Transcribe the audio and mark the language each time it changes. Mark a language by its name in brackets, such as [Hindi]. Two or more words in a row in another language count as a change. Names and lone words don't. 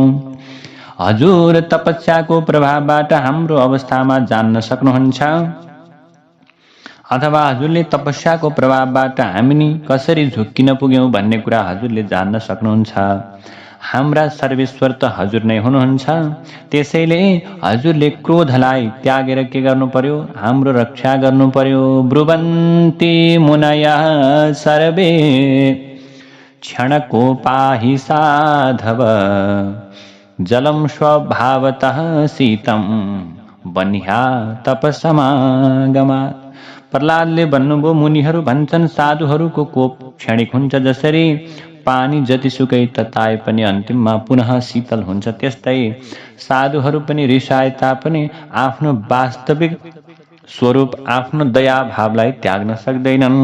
[Nepali] हजुर तपस्याको प्रभावबाट हाम्रो अवस्थामा जान्न सक्नुहुन्छ। अथवा हजुरले तपस्याको प्रभावबाट हामी नि कसरी झुक्किन पुग्यौँ भन्ने कुरा हजुरले जान्न सक्नुहुन्छ। हाम्रा सर्वेश्वर त हजुर नै हुनुहुन्छ। त्यसैले हजुरले क्रोधलाई त्यागेर के गर्नु पर्यो? हाम्रो रक्षा गर्नु पर्यो। [Sanskrit] ब्रुवन्ति मुनयः सर्वे क्षणको पाहि साधव जलम स्वभावतः शीतम बन्ह्या तपसमागमात्। [Nepali] प्रहलादले भन्नुभयो, मुनिहरू भन्छन् साधुहरूको कोप क्षणिक हुन्छ, जसरी पानी जतिसुकै तताए पनि अन्तिममा पुनः शीतल हुन्छ, त्यस्तै साधुहरू पनि रिसाए तापनि आफ्नो वास्तविक स्वरूप आफ्नो दया भावलाई त्याग्न सक्दैनन्।